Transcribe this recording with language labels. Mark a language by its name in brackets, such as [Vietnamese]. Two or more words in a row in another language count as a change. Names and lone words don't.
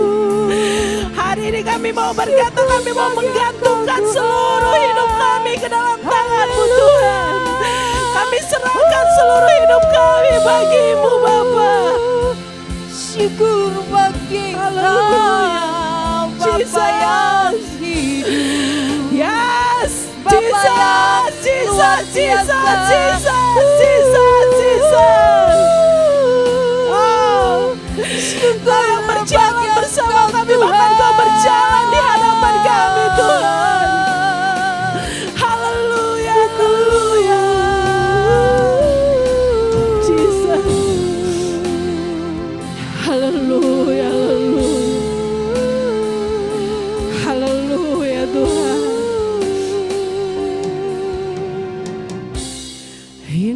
[Indonesian] Hari ini kami mau berkata, kami mau menggantungkan seluruh hidup kami ke dalam tangan-Mu Tuhan. Kami serahkan seluruh hidup kami bagi-Mu Bapa. Syukur bagi Engkau Bapa yang hidup. Yes, Bapa Jesus, yang Jesus, luar Jesus, biasa. Jesus, Jesus, Jesus. Oh, Syukur Kau yang berjalan bagi bersama Engkau, kami, bahkan Kau berjalan di hadapan kami Tuhan. Haleluya, haleluya. Jesus. Haleluya, haleluya. Haleluya Tuhan.